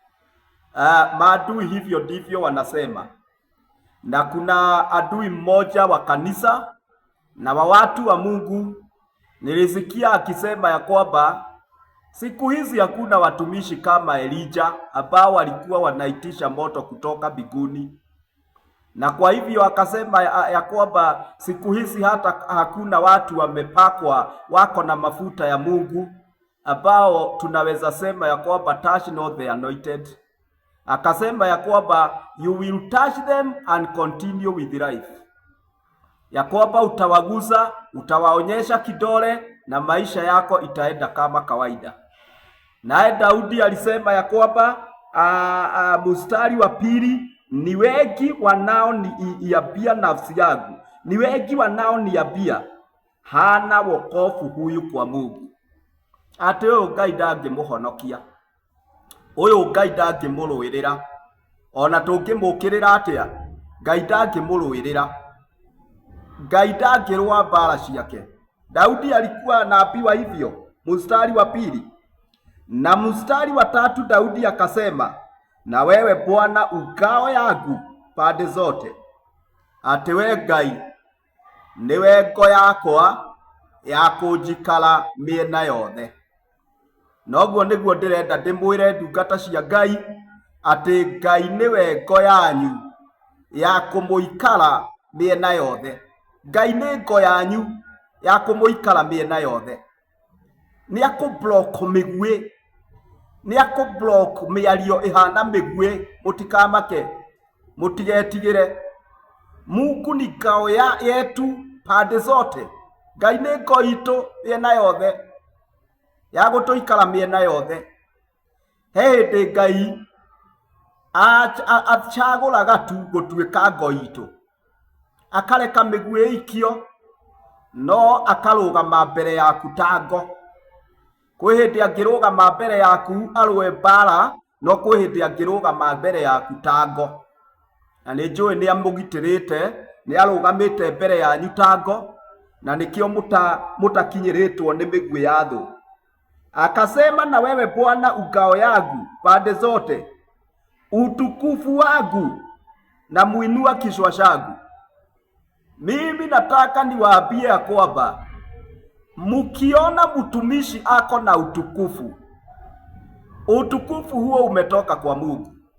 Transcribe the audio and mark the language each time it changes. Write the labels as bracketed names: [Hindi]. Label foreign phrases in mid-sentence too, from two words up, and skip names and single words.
[Swahili] Maadui hivyo ndivyo wanasema. Na kuna adui mmoja wa kanisa na wa watu wa Mungu, nilisikia akisema ya kwamba siku hizi hakuna watumishi kama Elijah ambao walikuwa wanaitisha moto kutoka mbinguni. Na kwa hivyo akasema ya kwamba siku hizi hata hakuna watu wamepakwa wako na mafuta ya Mungu ambao tunaweza sema ya kwamba [English] touch not the anointed. [Swahili] Akasema ya kwamba [English] you will touch them and continue with life, [Swahili] ya kwamba utawaguza, utawaonyesha kidole na maisha yako itaenda kama kawaida. Naye Daudi alisema ya kwamba mstari wa pili, ni wengi wanaoniambia nafsi yangu, ni wengi wanaoniambia hana wokovu huyu kwa Mungu. [Kikuyu] Ati uyu Ngai ndangĩmũhonokia, uyu Ngai ndangĩmũrũĩrĩra, ona tũngĩmũkĩrĩra atĩa, Ngai ndangĩmũrũĩrĩra, Ngai ndangĩrũa mbara ciake. [Swahili] Daudi alikuwa anaambiwa hivyo, mstari wa pili. Na mstari wa tatu Daudi akasema, na wewe Bwana ngao yangu pande zote. [Kikuyu] Ati we Ngai niwe ngo yakwa ya kũnjikara mĩena yothe. Noguo nĩguo ndĩrenda ndĩmwĩre ndungata cia Ngai ati Ngai niwe ngo yanyu ya kũmũikara mĩena yothe. Ngai nĩ ngo yanyu ya kũmũikara mĩena yothe. Nĩ akũblock mĩguĩ, nĩ akũblock mĩario ĩhana mĩguĩ, mũtikamake. mutigetigire. [Swahili] Mungu ni ngao yetu pande zote. [Kikuyu] Ngai nĩ ngao itũ mĩena yothe ya gũtũikara mĩena yothe. He hĩndĩ Ngai acagũraga tu gũtuĩka ngao itũ, akareka mĩguĩ ĩikio, no akarũgama mbere yaku ta ngo. Kwĩ hĩndĩ angĩrũgama mbere yaku arũe mbara, no kwĩ hĩndĩ angĩrũgama mbere yaku ta ngo. Na nĩ njũĩ nĩ amũgitĩrĩte, nĩ arũgamĩte mbere yanyu ta ngo, na nĩkĩo mũtakinyĩrĩtwo nĩ mĩguĩ ya thũ. [Swahili] Akasema, na wewe Bwana ngao yangu pande zote, utukufu wangu na muinua kichwa changu. Mimi nataka niwaambie ya kwamba mkiona mtumishi ako na utukufu, utukufu huo umetoka kwa Mungu.